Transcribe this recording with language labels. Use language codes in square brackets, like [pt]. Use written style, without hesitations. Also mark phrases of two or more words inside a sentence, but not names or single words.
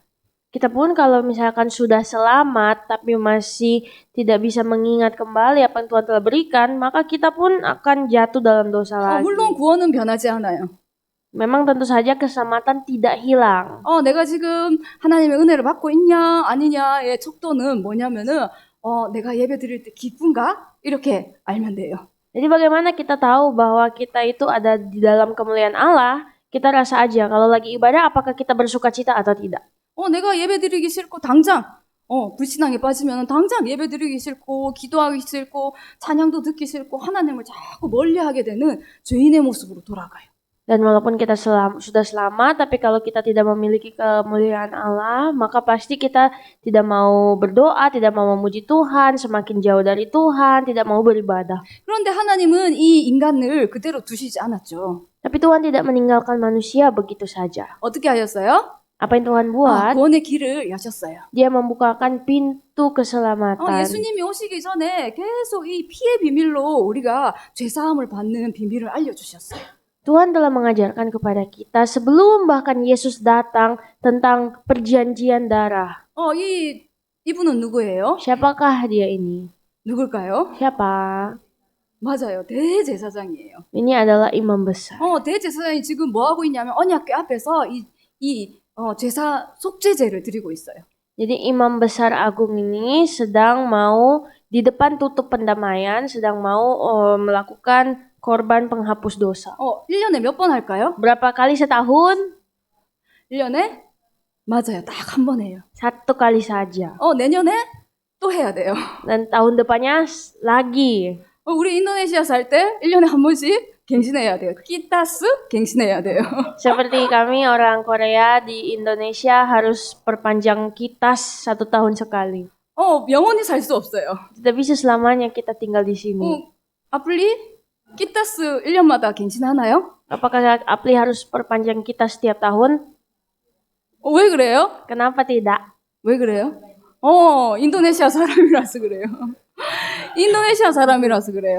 [id] Kita pun kalau misalkan sudah selamat tapi masih tidak bisa mengingat kembali apa yang Tuhan telah berikan, maka kita pun akan jatuh dalam dosa lagi. [ko] 물론 구원은 변하지 않아요. [id] Memang tentu saja keselamatan tidak hilang. [ko] 내가 지금 하나님의 은혜를 받고 있냐 아니냐의 척도는 뭐냐면은 내가 예배 드릴 때 기쁜가? 이렇게 알면 돼요. [id] Jadi bagaimana kita tahu bahwa kita itu ada di dalam kemuliaan Allah? kita rasa aja kalau lagi ibadah apakah kita bersuka cita atau tidak. [ko] 내가 예배 드리기 싫고 당장 불신앙에 빠지면 당장 예배 드리기 싫고 기도하기 싫고 찬양도 듣기 싫고 하나님을 자꾸 멀리하게 되는 죄인의 모습으로 돌아가요. [id] Dan walaupun kita sudah selamat, tapi kalau kita tidak memiliki kemuliaan Allah, maka pasti kita tidak mau berdoa, tidak mau memuji Tuhan, semakin jauh dari Tuhan, tidak mau beribadah. [ko] 그런데 하나님은 이 인간을 그대로 두시지 않았죠. [id] Tapi Tuhan tidak meninggalkan manusia begitu saja. [ko] 어떻게 하셨어요? [id] Apa yang Tuhan buat? [ko] 구원의 길을 여셨어요. [id] Dia membukakan pintu keselamatan. [ko] 예수님이 오시기 전에 계속 이 피의 비밀로 우리가 죄사함을 받는 비밀을 알려주셨어요. [id] Tuhan telah mengajarkan kepada kita sebelum bahkan Yesus datang tentang perjanjian darah. [ko] 이분은 누구예요? [id] Siapakah dia ini? [ko] 누굴까요? [id] Siapa? [ko] 맞아요. 대제사장이에요. [id] Ini adalah imam besar. [ko] 대제사장이 지금 뭐 하고 있냐면 언약궤 앞에서 제사 속죄제를 드리고 있어요. [id] Jadi imam besar agung ini sedang mau di depan tutup pendamaian, sedang mau melakukan korban penghapus dosa. [ko] 1년에 몇 번 할까요? [id] Berapa kali setahun? [ko] 1년에? 맞아요. 딱 한 번 해요. [id] 1 kali saja. [ko] 내년에 또 해야 돼요. [id] Dan tahun depannya lagi. [ko] 우리 인도네시아 살 때 1년에 한 번씩 갱신해야 돼요. 키타스 갱신해야 돼요. [id] Seperti kami orang Korea di Indonesia harus perpanjang kitas 1 tahun sekali. [ko] 영원히 살 수 없어요. [id] Tidak bisa selamanya kita tinggal di sini. [ko] 아플리 키타스 1년마다 갱신하나요? [id] Apakah Apli harus perpanjang kitas setiap tahun? [ko] 왜 그래요? [id] Kenapa tidak? [ko] 왜 그래요? 인도네시아 사람이라서 그래요. 인도네시아 사람이라서 그래요.